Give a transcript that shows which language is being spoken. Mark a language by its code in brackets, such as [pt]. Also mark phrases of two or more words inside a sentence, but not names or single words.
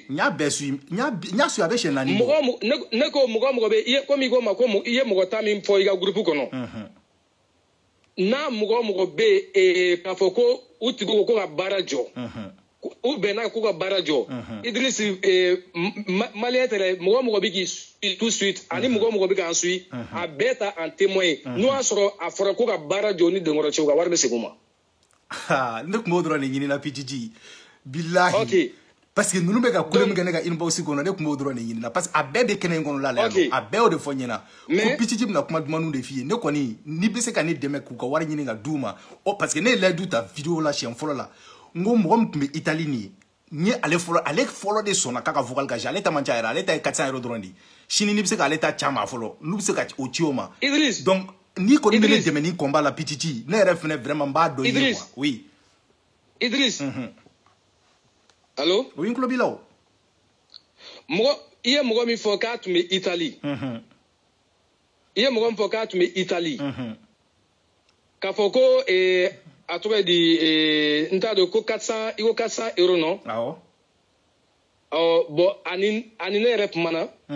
[bm] n y'a bɛɛ suit n y'a suit a bɛ siɲɛ 4 bɔ. ne ko mɔgɔ bɛ i ye komi i ko ma ko i ye mɔgɔ 10 min fɔ i ka groupe kɔnɔ. n'a mɔgɔ bɛ yen k'a fɔ ko u tigi ko ka baara jɔ. u bɛnna k'u ka baara jɔ. Idriss maliyɛn tɛ dɛ mɔgɔ bɛ k'i suit [fr] tout suite [bm] ani mɔgɔ bɛ k'an suit a bɛɛ ta [fr] en témoin [bm] n'o y'a sɔrɔ a fɔra ko ka baara jɔ ni Denkɔrɔ cɛ u ka wari bɛ segin u ma. ne tun b'o dɔrɔn de ɲini na Pititi bilahi [fr] parce que [bm] ninnu bɛ ka kule min kɛ ne ka inbox kɔnɔ ne tun b'o dɔrɔn de ɲini na parce que a bɛɛ bɛ kɛnɛ in kɔnɔ la yan a bɛɛ y'o de fɔ n ɲɛna ko Pititi bɛna kuma dumanw de f'i ye ne kɔni n'i bɛ se ka ne dɛmɛ k'u ka wari ɲini ka d'u ma [fr] parce que [bm] ne ye layidu ta vidéo la siɲɛ fɔlɔ la n ko mɔgɔ min tun bɛ Italie nin ye n ye ale fɔlɔ de sɔnna k'a ka vocal ka ale ta man ca yɛrɛ ale ta ye 400 € dɔrɔn de sini n'i bɛ se k'ale ta ca ma fɔlɔ n'u bɛ se ka o ci o ma donc n'i kɔni bɛ ne dɛmɛ ni combat la Pititi ne yɛrɛ fɛnɛ vraiment n b'a dɔn i ye [fr] quoi oui. Idriss. Allô? Oui, [bm] n tulo b'i la o. I ye mɔgɔ min fɔ k'a tun bɛ Italie. I ye mɔgɔ min fɔ k'a tun bɛ Italie. K'a fɔ ko a tɔgɔ ye di n t'a dɔn ko 400 € non? Awɔ. Bon ani ne yɛrɛ kumana.